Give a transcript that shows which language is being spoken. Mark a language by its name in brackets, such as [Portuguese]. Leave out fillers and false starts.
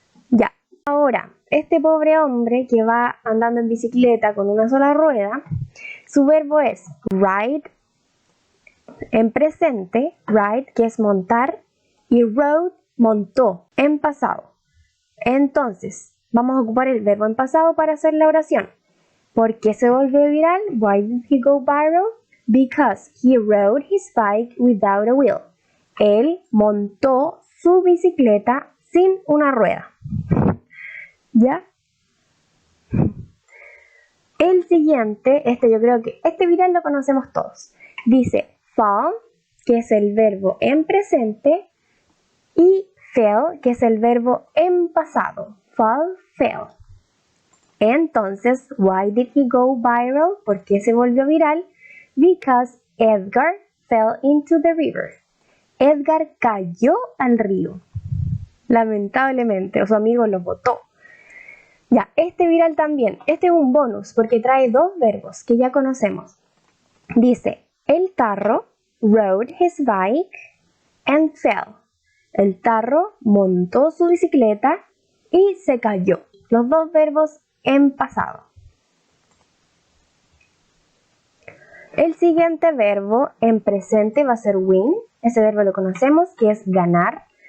[Spanish] Ya, ahora, este pobre hombre que va andando en bicicleta con una sola rueda, su verbo es ride, en presente, ride, que es montar, y rode, montó, en pasado. Entonces, vamos a ocupar el verbo en pasado para hacer la oración. ¿Por qué se volvió viral? [English] Why did he go viral? Because he rode his bike without a wheel. [Spanish] Él montó su bicicleta sin una rueda. ¿Ya? El siguiente, yo creo que este viral lo conocemos todos. Dice fall, que es el verbo en presente, y fell, que es el verbo en pasado. Fall, fell. Entonces, [English] why did he go viral? [Spanish] ¿Por qué se volvió viral? [English] Because Edgar fell into the river. [Spanish] Edgar cayó al río. Lamentablemente, o su amigo lo botó. Ya, este viral también. Este es un bonus porque trae dos verbos que ya conocemos. [English] Dice, el tarro rode his bike and fell. [Spanish] El tarro montó su bicicleta y se cayó. Los dos verbos en pasado. El siguiente verbo en presente va a ser win. Ese verbo lo conocemos, que es ganar.